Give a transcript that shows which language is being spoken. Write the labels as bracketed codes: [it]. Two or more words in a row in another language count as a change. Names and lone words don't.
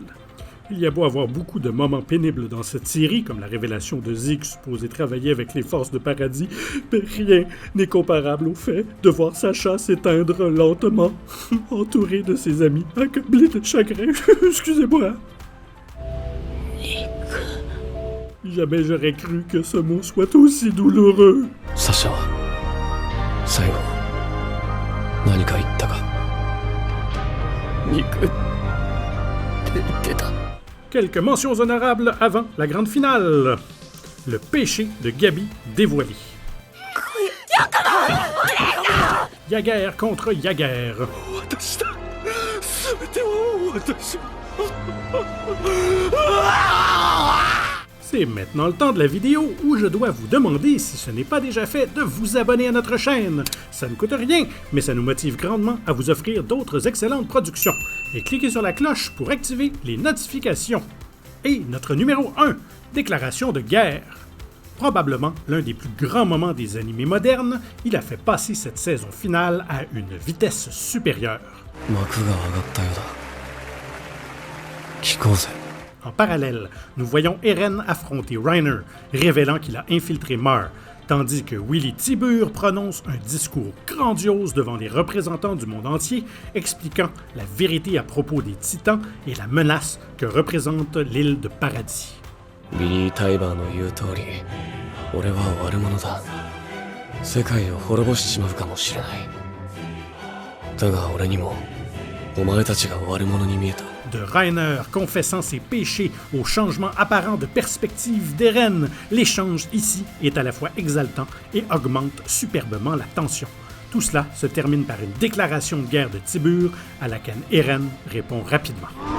[fr] Il y a beau avoir beaucoup de moments pénibles dans cette série, comme la révélation de Zeke supposé travailler avec les forces de paradis, mais rien n'est comparable au fait de voir Sacha s'éteindre lentement, entouré de ses amis, accablé de chagrin. Excusez-moi. Jamais j'aurais cru que ce mot soit aussi douloureux. [ja] サシャ最後何か言ったか。肉って言ってた。 [fr] Quelques mentions honorables avant la grande finale. Le péché de Gabi dévoilé. Jaeger contre Jaeger. [ja] 私だ。全ては私。 [fr] C'est maintenant le temps de la vidéo où je dois vous demander, si ce n'est pas déjà fait, de vous abonner à notre chaîne. Ça ne coûte rien, mais ça nous motive grandement à vous offrir d'autres excellentes productions. Et cliquez sur la cloche pour activer les notifications. Et notre numéro 1, déclaration de guerre. Probablement l'un des plus grands moments des animés modernes, il a fait passer cette saison finale à une vitesse supérieure. [ja] 幕が上がったようだ。 聞こうぜ。 [fr] En parallèle, nous voyons Eren affronter Reiner, révélant qu'il a infiltré Mar, tandis que Willy Tibur prononce un discours grandiose devant les représentants du monde entier, expliquant la vérité à propos des Titans et la menace que représente l'île de Paradis. [ja] ビリー・タイバーの言う通り、俺は悪者だ。世界を滅ぼしちまうかもしれない。だが俺にも、お前たちが悪者に見えた。 [fr] De Reiner confessant ses péchés au changement apparent de perspective d'Eren, l'échange ici est à la fois exaltant et augmente superbement la tension. Tout cela se termine par une déclaration de guerre de Tibur à laquelle Eren répond rapidement.